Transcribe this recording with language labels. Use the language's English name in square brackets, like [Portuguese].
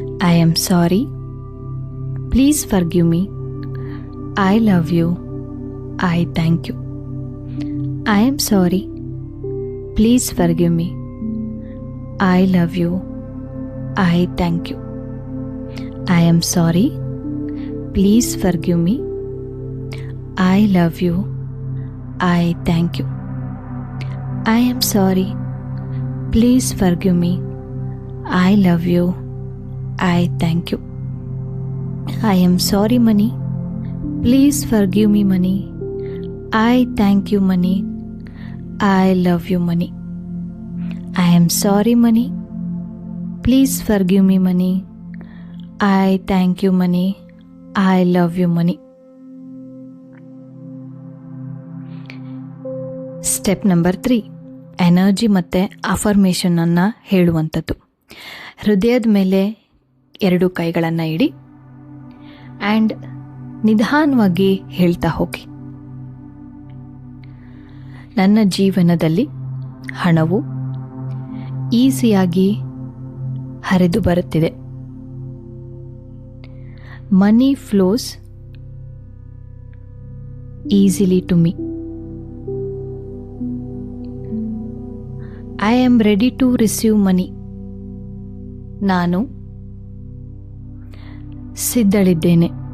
[English] I am sorry, please forgive me, I love you, I thank you. I am sorry, please forgive me, I love you, I thank you. I am sorry, please forgive me, I love you, I thank you. I am sorry, please forgive me, I love you, I thank you. I am sorry money, please forgive me money, I thank you money, I love you money. I am sorry money, please forgive me money, I thank you money, I love you money. [Kannada] Step number 3, energy ಮತ್ತು ಅಫರ್ಮೇಷನನ್ನು ಹೇಳುವಂಥದ್ದು. ಹೃದಯದ ಮೇಲೆ 2 ಕೈಗಳನ್ನು ಇಡಿ and ನಿಧಾನವಾಗಿ ಹೇಳ್ತಾ ಹೋಗಿ. ನನ್ನ ಜೀವನದಲ್ಲಿ ಹಣವು ಈಸಿಯಾಗಿ ಹರಿದು ಬರುತ್ತಿದೆ. [English] Money flows easily to me. I am ready to receive money. [Kannada] ನಾನು ಸಿದ್ಧಳಿದ್ದೇನೆ.